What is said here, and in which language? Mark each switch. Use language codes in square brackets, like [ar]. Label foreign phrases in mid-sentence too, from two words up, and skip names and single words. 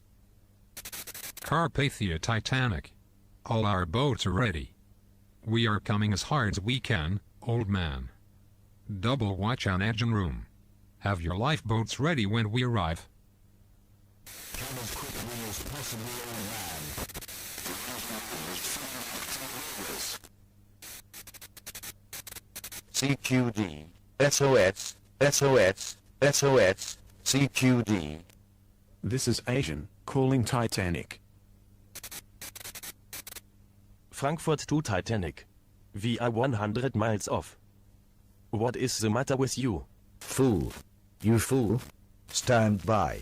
[en] Carpathia Titanic. All our boats are ready. We are coming as hard as we can, old man. Double watch on engine room. Have your lifeboats ready when we arrive. Come as quickly as possible, old man. CQD. SOS. SOS. SOS. CQD. This is Asian, calling Titanic. Frankfurt to Titanic. We are 100 miles off. What is the matter with you? Fool. You fool. Stand by.